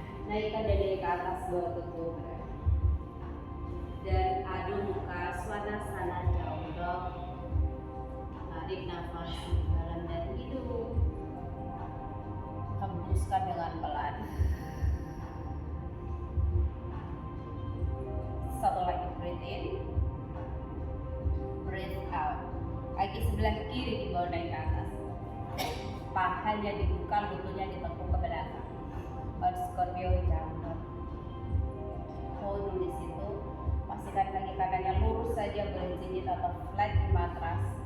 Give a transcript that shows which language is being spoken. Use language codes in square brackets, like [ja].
[id] Naikkan dadanya ke atas, bawa ke cobra. Dan adu muka, svanasana down dog. Tarik nafas dalam dari hidung, hembuskan dengan pelan. Satu lagi, [en] breathe in, breathe out. [id] Kaki sebelah kiri dibawa naik ke atas, pahanya dibuka, lututnya ditekuk ke belakang. [en] Scorpio down dog. Hold [id] di situ. Pastikan kaki kanannya lurus saja, boleh jinjit atau flat di matras.